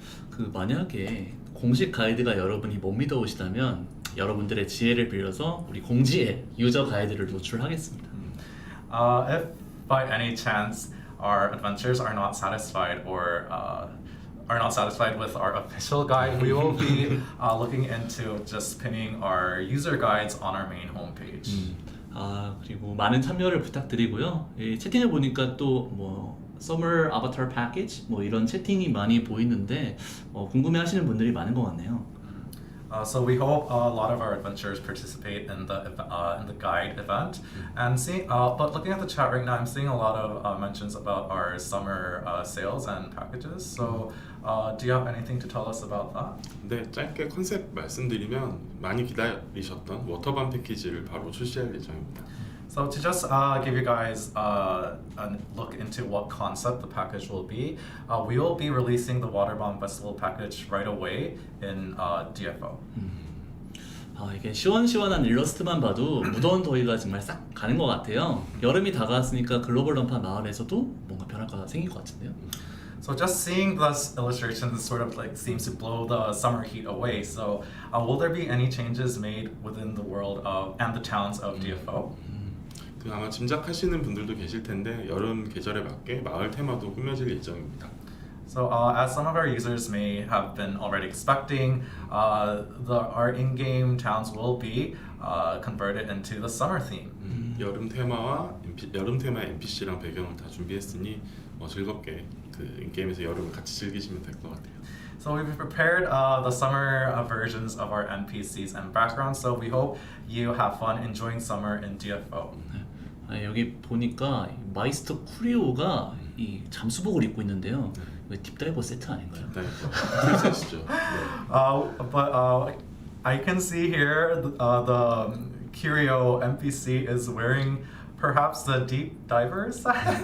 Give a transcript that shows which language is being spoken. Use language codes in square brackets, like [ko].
[ko] 그 만약에 공식 가이드가 여러분이 못 믿어오시다면 여러분들의 지혜를 빌려서 우리 공지에 유저 가이드를 노출하겠습니다. [en] If by any chance our adventurers are not satisfied or are not satisfied with our official guide, we will be looking into just pinning our user guides on our main homepage. [ko] 그리고 많은 참여를 부탁드리고요. 이 채팅을 보니까 또 뭐 Summer Avatar Package 뭐 이런 채팅이 많이 보이는데 궁금해하시는 분들이 많은 것 같네요. [en] So we hope a lot of our adventurers participate in the guide event, and but looking at the chat right now, I'm seeing a lot of mentions about our summer sales and packages. So do you have anything to tell us about that? [ko] 네, 짧게 컨셉 말씀드리면 많이 기다리셨던 워터밤 패키지를 바로 출시할 예정입니다. [en] So to just give you guys a look into what concept the package will be, we will be releasing the Waterbomb Festival package right away in DFO. [ko] 이게 시원시원한 일러스트만 봐도 무더운 더위가 정말 싹 가는 것 같아요. 여름이 다가왔으니까 글로벌 던파 마을에서도 뭔가 변화가 생길 것 같은데요. [en] So just seeing this illustration, this sort of like seems to blow the summer heat away. So will there be any changes made within the world of and the towns of DFO? [ko] 그 아마 짐작하시는 분들도 계실 텐데 여름 계절에 맞게 마을 테마도 꾸며질 예정입니다. [en] So, as some of our users may have been already expecting, our in-game towns will be converted into the summer theme. [ko] 여름 테마와 여름 테마 NPC랑 배경을 다 준비했으니 즐겁게 그 게임에서 여름을 같이 즐기시면 될 것 같아요. [en] So we've prepared the summer versions of our NPCs and backgrounds. So we hope you have fun enjoying summer in DFO. [ko] 여기 보니까 마이스터 쿠리오가 이 잠수복을 입고 있는데요. 이거 딥다이버 세트 아닌가요? 풀셋이죠. [en] But I can see here the Curio NPC is wearing perhaps the deep diver set.